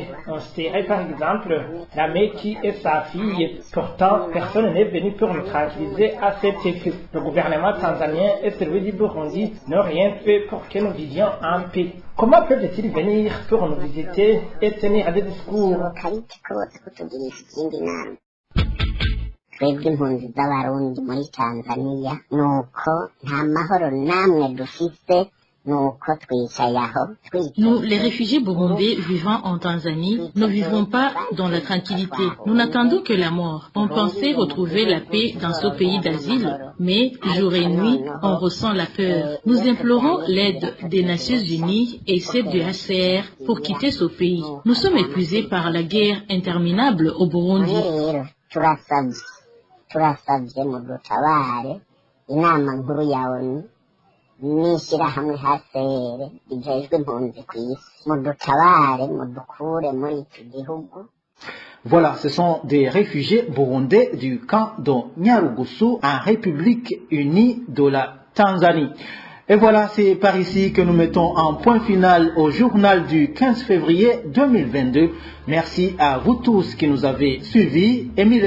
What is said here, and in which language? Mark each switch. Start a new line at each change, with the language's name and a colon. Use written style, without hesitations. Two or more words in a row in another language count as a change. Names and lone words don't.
French: On citerait par exemple la Meki et sa fille. Pourtant, personne n'est venu pour nous tranquilliser à cet effet. Le gouvernement tanzanien et celui du Burundi n'ont rien fait pour que nous vivions en paix. Comment peuvent-ils venir pour nous visiter et tenir des discours?
Rundi: Twebwe impunzi z'abarundi muri Tanzania nuko nta mahoro namwe dufise.
French: Nous, les réfugiés burundais vivant en Tanzanie, ne vivons pas dans la tranquillité. Nous n'attendons que la mort. On pensait retrouver la paix dans ce pays d'asile, mais jour et nuit, on ressent la peur. Nous implorons l'aide des Nations Unies et celle du HCR pour quitter ce pays. Nous sommes épuisés par la guerre interminable au Burundi.
Rundi: n'ishyirahamwe HCR rijejwe impunzi ku isi mudutabare mudukure muri iki gihugu.
French: Voilà, ce sont des réfugiés burundais du camp de Nyarugusu en République unie de la Tanzanie. Et voilà, c'est par ici que nous mettons un point final au journal du 15 février 2022. Merci à vous tous qui nous avez suivis.